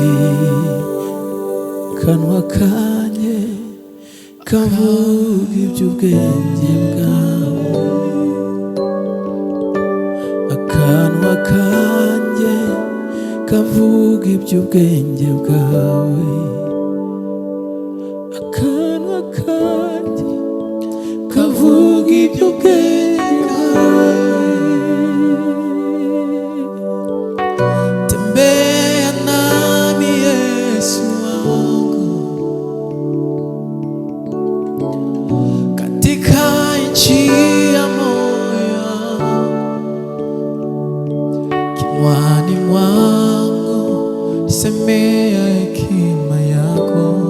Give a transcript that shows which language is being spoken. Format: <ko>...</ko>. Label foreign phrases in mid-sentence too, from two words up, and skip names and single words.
<rw>akanwa kanjye kavuga iby'ubwenge bwawe, akanwa kanjye kavuga iby'ubwenge bwawe, akanwa kanjye kavuga iby'ubwenge bwawe.</rw> <sw>Tembea nami Yesu wangu, katika nchi ya moyo, kinywani mwangu semea hekima yako,</sw>